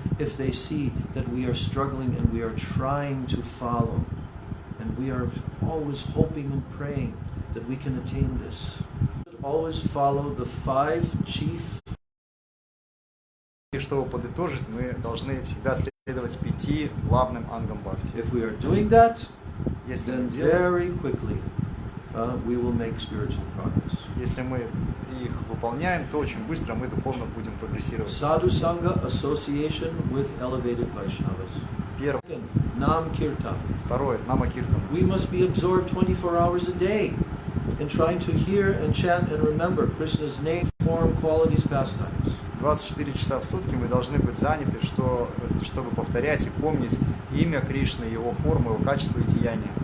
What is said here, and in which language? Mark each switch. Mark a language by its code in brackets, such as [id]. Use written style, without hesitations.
[en] If they see that we are struggling and we are trying to follow, and we are always hoping and praying that we can attain this. Always follow the 5 chief. [ru] И чтобы подытожить, мы должны всегда следовать 5 главным ангам бхакти. [en] If we are doing that, [ru] Если [en] then [ru] мы делаем, [en] very quickly we will make spiritual progress. [ru] если мы их выполняем, то очень быстро мы духовно будем прогрессировать. [en] Sadhu Sangha association with elevated Vaishnavas. [ru] Первое. [en] Second, Nam Kirtan. [ru] Второе. Нама Киртан. [en] We must be absorbed 24 hours a day in trying to hear and chant and remember Krishna's name, form, qualities, pastimes. [ru] 24 часа в сутки мы должны быть заняты, чтобы повторять и помнить имя Кришны, его форму, его качество и деяния.